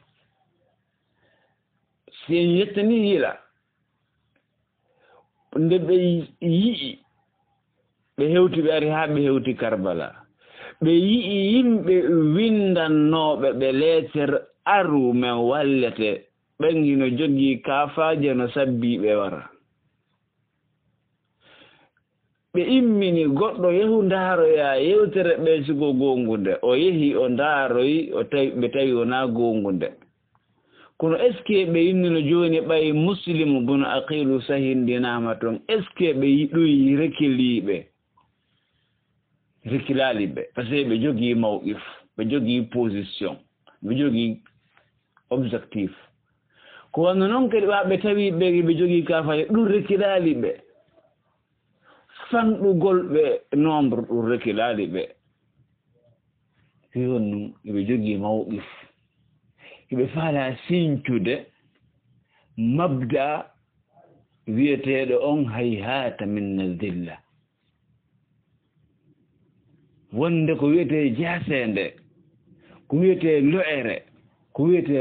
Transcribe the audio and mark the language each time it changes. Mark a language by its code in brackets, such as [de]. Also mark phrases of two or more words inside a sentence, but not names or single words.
[ff] si en yettani hila nde ɓe yi'i ɓe hewti ɓe ari ha ɓe hewti Karbala ɓe yi'i yimɓe windannoɓe ɓe lettere aru men wallete ɓen hino jogii kafaje no sabbiɓe wara ɓe immini goɗɗo yehu ndaaroya yewtere ɓe sigo gongunde o yehi o ndaaroyi ɓe tawi wona gongunde kono [fr] est ce que [ff] ɓe innino joni ɓay [ar] muslimu bun aqilu [ff] sahindinama toon [fr] est ce que [ff] ɓe yiɗoyi rekilali ɓe [fr] par ce que [ff] ɓe jogii mawqif ɓe jogii position ɓe jogii objectif ko wanno noon kadi ɓe tawi ɓe jogii kafaje ɗum rekilali ɓe fanɗugol ɓe nombre ɗum rekilali ɓe yon num eɓe jogii mawqif eɓe faala siñcude mabda wiyeteɗo on hayhata min dilla wonde ko wiyete jasende ko wiyete lo'ere ko wiyete